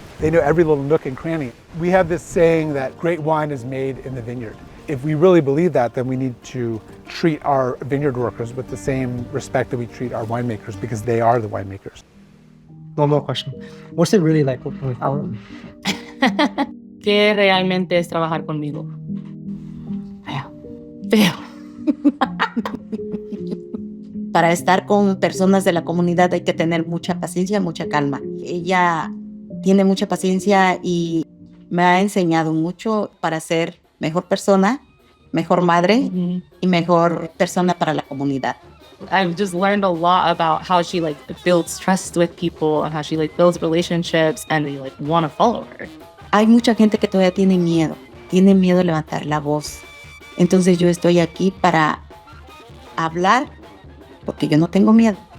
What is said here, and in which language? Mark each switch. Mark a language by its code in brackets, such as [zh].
[en] They know every little nook and cranny. We have this saying that great wine is made in the vineyard. If we really believe that, then we need to treat our vineyard workers with the same respect that we treat our winemakers, because they are the winemakers. One more question. What's it really like working with Ohlone? [es] ¿Qué realmente es trabajar conmigo? Feo. Para estar con personas de la comunidad hay que tener mucha paciencia, mucha calma. Ella tiene mucha paciencia y me ha enseñado mucho para ser mejor persona, mejor madre y mejor persona para la comunidad. [en] I've just learned a lot about how she like builds trust with people and how she like builds relationships and they like want to follow her. [es] Hay mucha gente que todavía tiene miedo a levantar la voz. Entonces yo estoy aquí para hablar porque yo no tengo miedo.